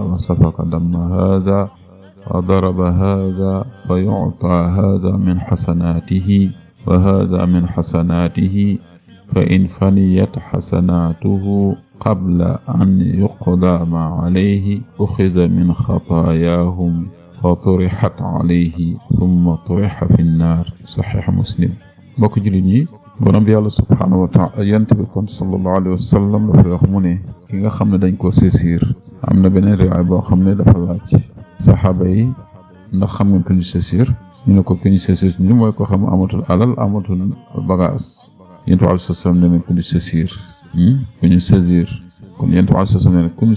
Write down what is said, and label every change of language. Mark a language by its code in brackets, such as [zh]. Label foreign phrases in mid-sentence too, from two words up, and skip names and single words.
[ar] وسفك دم هذا وضرب هذا ويعطى هذا من حسناته وهذا من حسناته فإن فنيت حسناته قبل أن يقضى ما عليه أخذ من خطاياهم وطرحت عليه ثم طرح في النار صحيح مسلم بوك جليني [wo] borom bi yàlla [ar] سبحانه وتعالى [wo] yent bi kon [ar] صلى الله عليه وسلم [wo] dafa wax mu ne ki nga xam ne dañ ko saisir am na beneen riwaay boo xam ne dafa laaj saxaaba yi ndax xam ngeen ko ñu saisir ñu ne ko ki ñu saisir ñu mooy ko xam amatul alal amatul bagage yent bi [ar] عليه السلام [wo] ne ko ñu saisir ku ñu saisir kon yent bi [ar] عليه السلام [wo] ne ko ñu